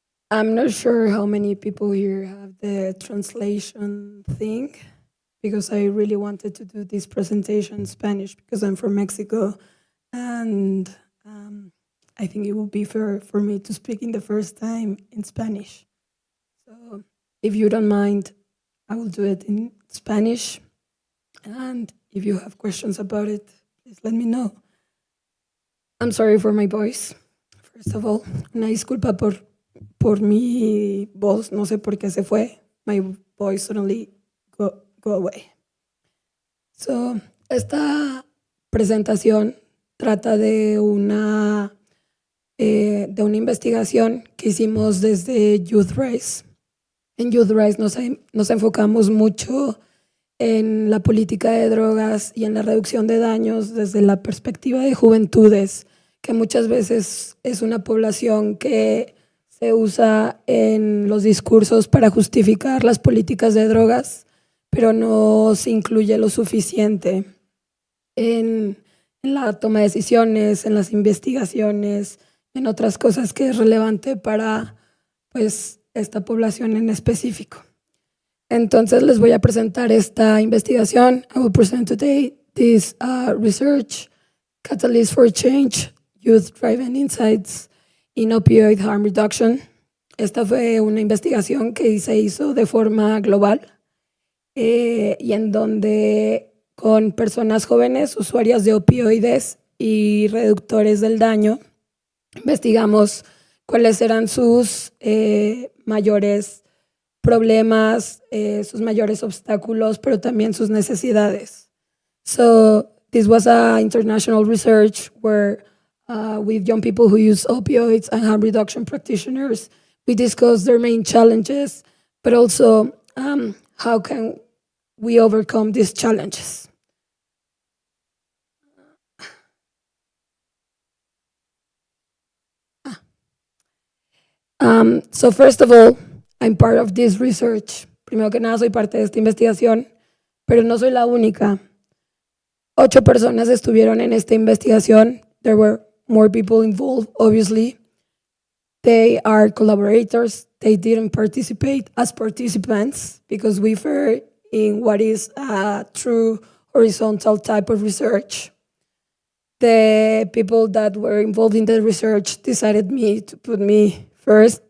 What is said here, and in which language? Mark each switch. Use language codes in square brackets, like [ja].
[en] I'm not sure how many people here have the translation thing, because I really wanted to do this presentation in Spanish because I'm from Mexico, and I think it would be fair for me to speak in the first time in Spanish. So if you don't mind, I will do it in Spanish, and if you have questions about it, please let me know. I'm sorry for my voice, first of all. [es] Una disculpa por mi voz, no sé por qué se fue. [en] My voice suddenly go away. [es] So, esta presentación trata de una investigación que hicimos desde Youth Rise. En Youth Rise nos enfocamos mucho en la política de drogas y en la reducción de daños desde la perspectiva de juventudes, que muchas veces es una población que se usa en los discursos para justificar las políticas de drogas, pero no se incluye lo suficiente en la toma de decisiones, en las investigaciones, en otras cosas que es relevante para pues, esta población en específico. Entonces les voy a presentar esta investigación. [en] I will present today this research, Catalyst for Change, Youth-Driven Insights in Opioid Harm Reduction. [es] Esta fue una investigación que se hizo de forma global y en donde con personas jóvenes, usuarias de opioides y reductores del daño, investigamos cuáles eran sus mayores problemas, sus mayores obstáculos, pero también sus necesidades. [en] So this was a international research where with young people who use opioids and harm reduction practitioners, we discussed their main challenges, but also how can we overcome these challenges. So first of all, I'm part of this research. [es] Primero que nada, soy parte de esta investigación, pero no soy la única. 8 personas estuvieron en esta investigación. [en] There were more people involved, obviously. They are collaborators. They didn't participate as participants because we were in what is a true horizontal type of research. The people that were involved in the research decided to put me first.